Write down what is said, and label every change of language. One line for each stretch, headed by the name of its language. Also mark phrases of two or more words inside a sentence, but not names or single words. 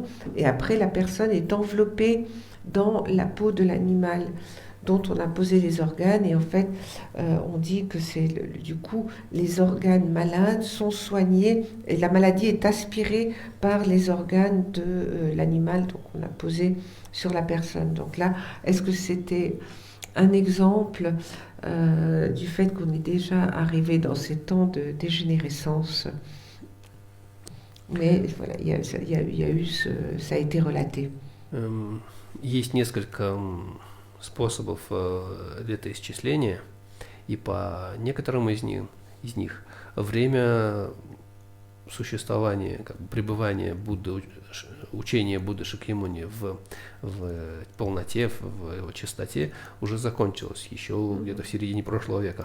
French: Et après, la personne est enveloppée dans la peau de l'animal dont on a posé les organes et en fait on dit que c'est du coup les organes malades sont soignés et la maladie est aspirée par les organes de l'animal donc on a posé sur la personne. Donc là, est-ce que c'était un exemple du fait qu'on est déjà arrivé dans ces temps de dégénérescence? Mais voilà, il y a eu ça a été relaté.
Russian: Есть несколько способов летоисчисления, и по некоторым из них время существования, как бы пребывания Будды, учения Будды Шакьямуни в полноте, в его чистоте уже закончилось еще где-то в середине прошлого века.